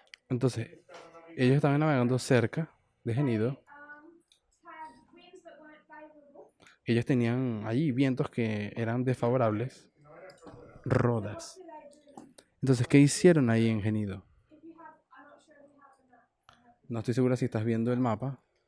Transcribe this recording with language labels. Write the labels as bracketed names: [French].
[Spanish] Entonces, ellos estaban navegando cerca de Genido. [English] Had winds that weren't favorable. [Spanish] Ellos tenían allí vientos que eran desfavorables. Rodas. [English] What do they do? [Spanish] Entonces, ¿qué hicieron ahí en Genido? [English] If you have, I'm not sure if you have the map. [Spanish] No estoy segura si estás viendo el mapa.